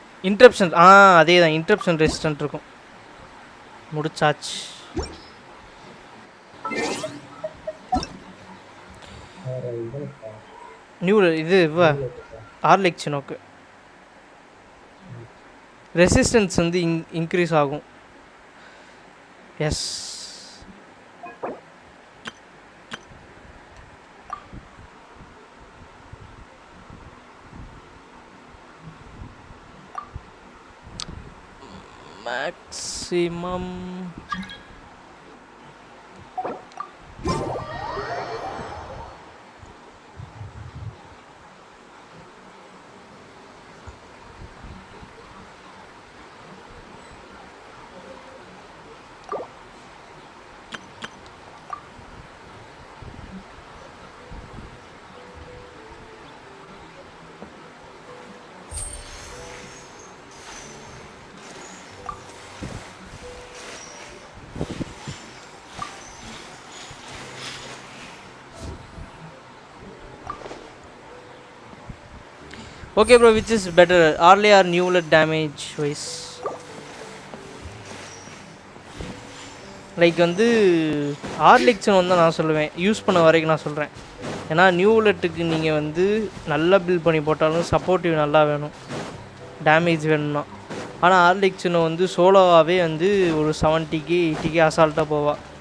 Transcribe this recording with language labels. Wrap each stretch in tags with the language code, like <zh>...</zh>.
<ta>Interruption அதே தான், interruption resistant இருக்கும். முடிச்சாச்சு. நியூ இது ஆர்லெக்சினோக்கு ரெசிஸ்டன்ஸ் வந்து இன்க்ரீஸ் ஆகும்.</ta> <en>Yes maximum okay bro, which is better, Arle or Newlet damage wise?</en> <ta>Like வந்து ஆர்லெக்சன் வந்து நான் சொல்லுவேன், யூஸ் பண்ண வரைக்கும் நான் சொல்கிறேன். ஏன்னா நியூலெட்டுக்கு நீங்கள் வந்து நல்லா பில்ட் பண்ணி போட்டாலும் சப்போர்ட்டிவ் நல்லா வேணும், டேமேஜ் வேணும்னா. ஆனால் ஆர்லெக்சனை வந்து சோலோவாகவே வந்து ஒரு 70k 80k அசால்ட்டாக போவா.</ta>